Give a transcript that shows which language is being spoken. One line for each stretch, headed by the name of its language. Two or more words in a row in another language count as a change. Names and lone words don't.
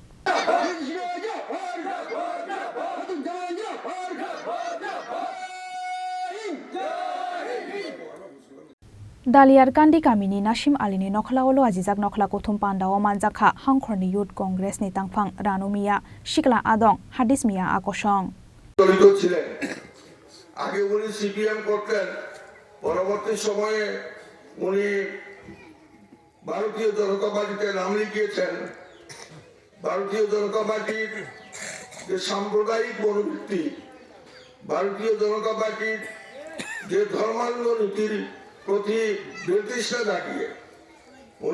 Kok Borok: Daliarkandi kami ni Nashim Ali ni Nokhla Olo Ajizak Nokhla Kothum Panda o Manjakha Hangkhorni Youth Congress ni Tangphang Ranu Mia Shikla Adong Hadis Mia Akosong
Bangla: জড়িত ছিলেন আগে উনি সিপিএম করতেন পরবর্তী সময়ে উনি ভারতীয় জনতা পার্টিতে নাম লিখিয়েছেন ভারতীয় জনতা পার্টির যে সাম্প্রদায়িক মনোবৃত্তি ভারতীয় জনতা পার্টির যে ধর্মান্ধ নীতির প্রতি বিতৃষ্ণা জাগিয়ে উনি